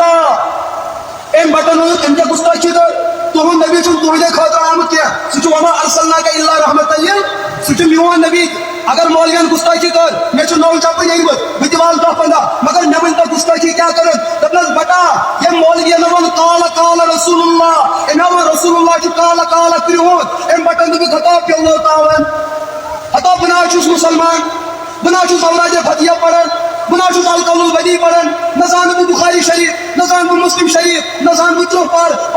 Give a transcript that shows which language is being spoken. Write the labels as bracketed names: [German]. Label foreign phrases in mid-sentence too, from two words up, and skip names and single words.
[Kashmiri] گُستاخ أمۍ بٹن ووٚنُکھ أمۍ کیٛاہ گُستاخی کٔر تُہُنٛد نبی چھُنہٕ تُہنٛدے خٲطرٕ آمُت کینٛہہ سُہ چھُ [Arabic] وما ارسلناک الا رحمۃ [Kashmiri] سُہ چھُ میون نبی اگر مولوین گُستاخی کٔر مےٚ چھُ نوٚو چپٕنۍ أنۍمٕژ بہٕ تہِ والہٕ دہ پنٛداہ مگر مےٚ ؤنۍ تو گُستاخی کیٛاہ کٔرٕن دوٚپنس بٹا ییٚمۍ مولوین ووٚن [Arabic] قال قال رسول اللہ [Kashmiri] أمۍ ووٚن رسول اللہ چھُ [Arabic] قال قال [Kashmiri] کرٛہُن أمۍ بٹن دوٚپُکھ ہتا پیوٚو تاون ہتا بہٕ نہ چھُس مُسلمان بہٕ نہ چھُس اورادِ فتحیہ پران بہٕ نہ چھُس القول البدی پران نہ زانہٕ بہٕ بخاری شریف نہ زانہٕ بہٕ مسلم شریف نہ زانہٕ بہٕ تٕرٛہ پار